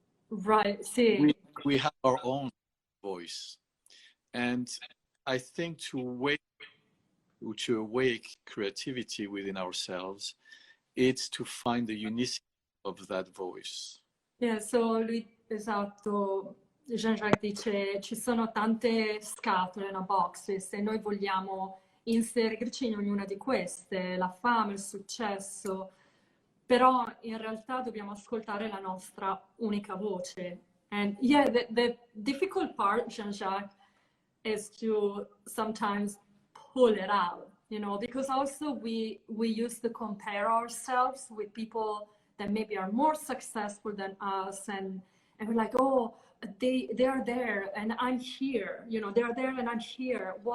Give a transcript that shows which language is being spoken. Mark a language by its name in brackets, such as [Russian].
[English] Right. See. We have our own voice, and I think to awake creativity within ourselves, it's to find the unicity of that voice. [Italian] Yeah. So lui, esatto. Jean-Jacques dice ci sono tante scatole, boxes, e noi vogliamo inserirci in ognuna di queste, la fame, il successo, però in realtà dobbiamo ascoltare la nostra unica voce. [English] And yeah, the difficult part, Jean-Jacques, is to sometimes pull it out, you know, because also we used to compare ourselves with people that maybe are more successful than us, and we're like, oh, they are there and I'm here, you know, they're there and I'm here.